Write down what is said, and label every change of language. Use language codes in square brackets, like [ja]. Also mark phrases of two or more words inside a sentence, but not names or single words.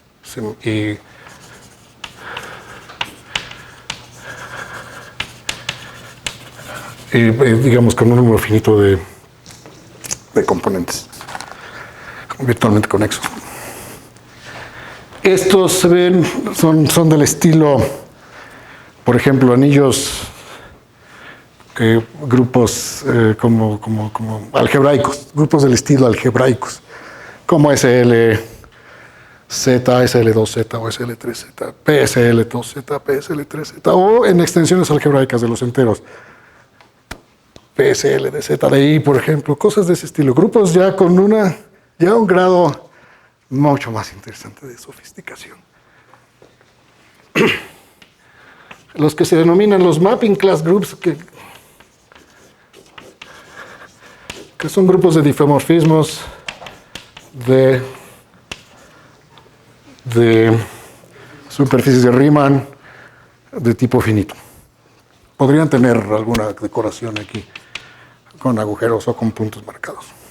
[es] Y digamos con un número finito de componentes, virtualmente conexos. Estos se ven, son del estilo, por ejemplo, anillos, grupos como algebraicos, grupos del estilo algebraicos, como SLZ, SL2Z o SL3Z, PSL2Z, PSL3Z, o en extensiones algebraicas de los enteros, PSL de Z de I, por ejemplo, cosas de ese estilo. Grupos ya con un grado mucho más interesante de sofisticación. Los que se denominan los [en] mapping class groups, [es] que son grupos de difeomorfismos de superficies de Riemann de tipo finito. Podrían tener alguna decoración aquí con agujeros o con puntos marcados.